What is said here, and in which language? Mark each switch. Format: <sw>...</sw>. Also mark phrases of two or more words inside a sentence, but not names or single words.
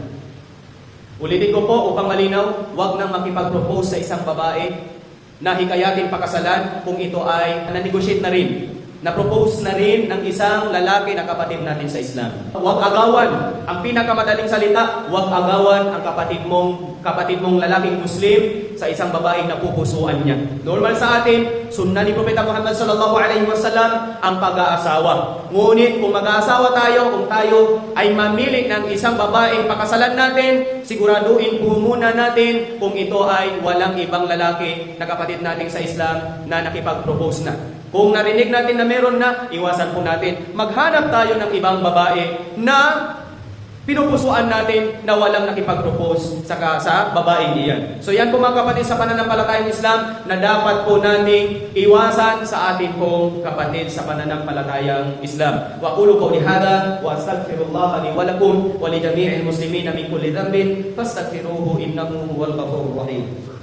<tl>Ulitin ko po upang malinaw, huwag nang makipag-propose sa isang babae na hikayatin pakasalan kung ito ay na-negotiate na rin, na-propose na rin ng isang lalaki na kapatid natin sa Islam. Huwag agawan. Ang pinakamadaling salita, huwag agawan ang kapatid mong lalaking Muslim sa isang babaeng napupusuan niya. Normal sa atin, sunna ni Propeta Muhammad</tl> <ar>صلى الله عليه وسلم</ar> <tl>ang pag-aasawa. Ngunit kung mag-aasawa tayo, kung tayo ay mamili ng isang babaeng pakasalan natin, siguraduhin po muna natin kung ito ay walang ibang lalaki na kapatid natin sa Islam na nakipag-propose na. Kung narinig natin na meron na, iwasan po natin. Maghanap tayo ng ibang babae na pinupusuan natin na walang nakipag-propose sa babaeng iyan. So yan po mga kapatid sa pananampalatayang Islam na dapat po nating iwasan sa ating pong kapatid sa pananampalatayang Islam.</tl> <ar>وأقول قولي هذا وأستغفر الله لي ولكم ولجميع المسلمين من كل ذنب فاستغفروه إنه هو الغفور الرحيم.</ar>